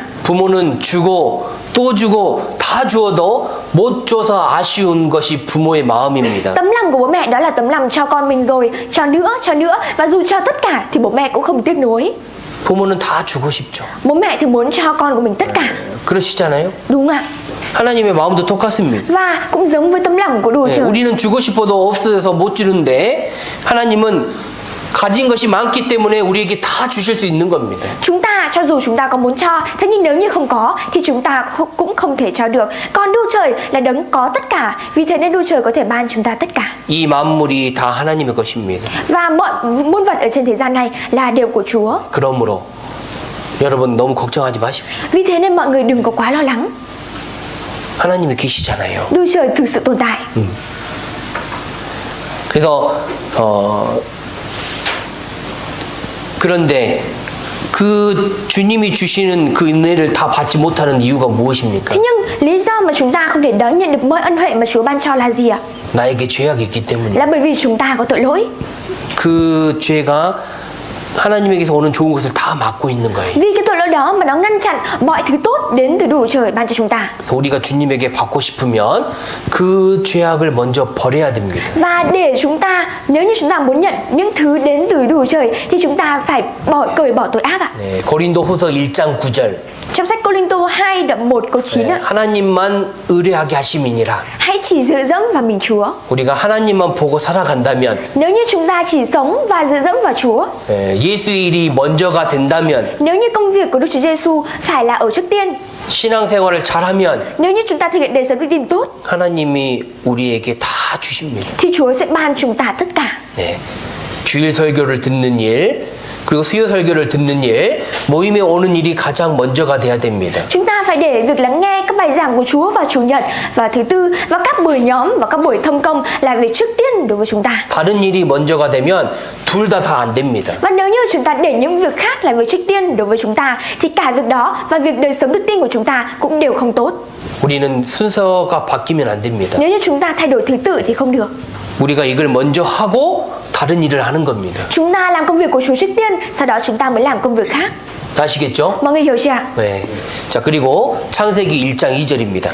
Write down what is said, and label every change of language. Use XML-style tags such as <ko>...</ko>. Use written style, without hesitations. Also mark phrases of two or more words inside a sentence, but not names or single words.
<ko>부모는 주고 또 주고 다 주어도 못 줘서 아쉬운 것이 부모의 마음입니다.</ko> <vi>Tấm lòng của bố mẹ đó là tấm lòng cho con mình rồi, cho nữa và dù cho tất cả thì bố mẹ cũng không tiếc nuối.</vi> <ko>부모는 다 주고 싶죠.</ko> <vi>Bố mẹ thì muốn cho con của mình tất cả,</vi> <ko>그러시잖아요.</ko> <vi>đúng không ạ?</vi> <ko>하나님의 마음도 똑같습니다.</ko> <vi>Và cũng giống với tấm lòng của Đức Trời.</vi> <ko>우리는 주고 싶어도 없어서 못 주는데 하나님은 가진 것이 많기 때문에 우리에게 다 주실 수 있는 겁니다.</ko> <vi>Chúng ta cho dù chúng ta có muốn cho, thế nhưng nếu như không có thì chúng ta cũng không thể cho được. Còn Đức Trời là đấng có tất cả, vì thế nên Đức Trời có thể ban chúng ta tất cả.</vi> <ko>이 만물이 다 하나님의 것입니다.</ko> <vi>Và mọi muôn vật ở trên thế gian này là đều của Chúa.</vi> <ko>그러므로 여러분 너무 걱정하지 마십시오.</ko> <vi>Vì thế nên mọi người đừng có quá lo lắng.</vi> <ko>하나님이 계시잖아요.</ko> <vi>Đức Trời thực sự tồn tại.</vi> <ko>그래서 그런데 그 주님이 주시는 그 은혜를 다 받지 못하는 이유가 무엇입니까?</ko> <vi>Thế nhưng lý do mà chúng ta không thể đón nhận được mọi ân huệ mà Chúa ban cho là gì ạ?</vi> <ko>나에게 죄악이 있기 때문이에요.</ko> <vi>Là bởi vì chúng ta có tội lỗi.</vi> <ko>그 죄가 하나님에게서 오는 좋은 것을 다 막고 있는 거예요.</ko> <vi>Vì cái tội lỗi đó mà nó ngăn chặn mọi thứ tốt đến từ Đức Trời ban cho chúng ta.</vi> <ko>그래서 우리가 주님에게 받고 싶으면 그 죄악을 먼저 버려야 됩니다.</ko> <vi>Và để chúng ta, nếu như chúng ta muốn nhận những thứ đến từ Đức Trời thì chúng ta phải cởi bỏ tội ác ạ.</vi> <ko>네, 고린도후서 1장 9절.</ko> <vi>Trong sách Cô-linh-tô 2 đoạn 1 câu 9 ạ.</vi> <ko>하나님만 의뢰하게 하심이니라.</ko> <vi>Hãy chỉ dựa dẫm vào mình Chúa.</vi> <ko>우리가 하나님만 보고 살아간다면,</ko> <vi>Nếu như chúng ta chỉ sống và dựa dẫm vào Chúa,</vi> <ko>예수 일이 먼저가 된다면,</ko> <vi>nếu như công việc của Đức Chúa Giêsu phải là ở trước tiên,</vi> <ko>신앙생활을 잘하면</ko> <vi>nếu như chúng ta thực hiện đời sống đức tin tốt,</vi> <ko>하나님이 우리에게 다 주십니다.</ko> <vi>thì Chúa sẽ ban chúng ta tất cả.</vi> <ko>네, 주일 설교를 듣는 일, 그리고 수요 설교를 듣는 일, 모임에 오는 일이 가장 먼저가 돼야 됩니다.</ko> <vi>Chúng ta phải để việc lắng nghe các bài giảng của Chúa vào Chủ nhật và thứ tư và các buổi nhóm và các buổi thông công là việc trước tiên đối với chúng ta.</vi> <ko>다른 일이 먼저가 되면 둘 다 안 됩니다.</ko> <vi>Và nếu như chúng ta để những việc khác là việc trước tiên đối với chúng ta thì cả việc đó và việc đời sống đức tin của chúng ta cũng đều không tốt.</vi> <ko>우리는 순서가 바뀌면 안 됩니다.</ko> <vi>Nếu như chúng ta thay đổi thứ tự thì không được.</vi> <ko>우리가 이걸 먼저 하고 다른 일을 하는 겁니다.</ko> <vi>Chúng ta làm công việc của Chúa trước tiên, sau đó chúng ta mới làm công việc khác.</vi> <ko>아시겠죠?</ko> <vi>Mọi người hiểu chưa ạ?</vi> <ko>네. 자, 그리고 창세기 1장 2절입니다.</ko>